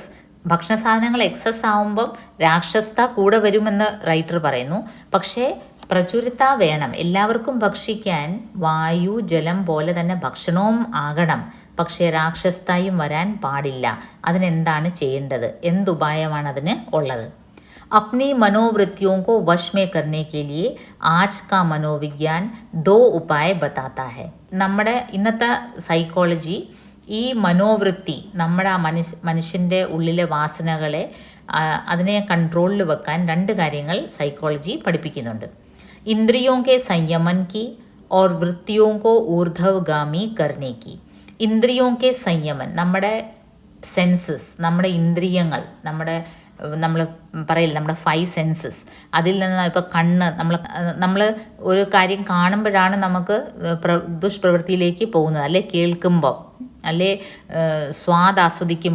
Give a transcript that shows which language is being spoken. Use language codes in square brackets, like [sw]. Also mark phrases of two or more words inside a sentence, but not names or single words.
[ml] ഭക്ഷണ സാധനങ്ങൾ എക്സസ് ആവുമ്പം രാക്ഷസത കൂടെ വരുമെന്ന് റൈറ്റർ പറയുന്നു. പക്ഷേ പ്രചുരത വേണം. എല്ലാവർക്കും ഭക്ഷിക്കാൻ വായു ജലം പോലെ തന്നെ ഭക്ഷണവും ആകണം. പക്ഷേ രാക്ഷസതയും വരാൻ പാടില്ല. അതിനെന്താണ് ചെയ്യേണ്ടത്? എന്തുപായമാണ് അതിന് ഉള്ളത്? [hi] अपनी मनोवृत्तियों को वश में करने के लिए आज का मनोविज्ञान 2 उपाय बताता है. [ml] നമ്മുടെ ഇന്നത്തെ സൈക്കോളജി ഈ മനോവൃത്തി, നമ്മുടെ ആ മനുഷ്യൻ്റെ ഉള്ളിലെ വാസനകളെ അതിനെ കൺട്രോളിൽ വെക്കാൻ 2 കാര്യങ്ങൾ സൈക്കോളജി പഠിപ്പിക്കുന്നുണ്ട്. [hi] ഇന്ദ്രിയോं के संयमन की और वृत्तियों को ऊर्ध्वगामी करने की. ഇന്ദ്രിയോं के संयमन, [ml] നമ്മുടെ സെൻസസ്, നമ്മുടെ ഇന്ദ്രിയങ്ങൾ, നമ്മൾ പറയില്ല നമ്മുടെ 5 സെൻസസ്, അതിൽ നിന്ന് ഇപ്പോൾ കണ്ണ്, നമ്മൾ ഒരു കാര്യം കാണുമ്പോഴാണ് നമുക്ക് ദുഷ്പ്രവൃത്തിയിലേക്ക് പോകുന്നത്, അല്ലെ കേൾക്കുമ്പോൾ, അല്ലെ സ്വാദ് ആസ്വദിക്കുമ്പോൾ.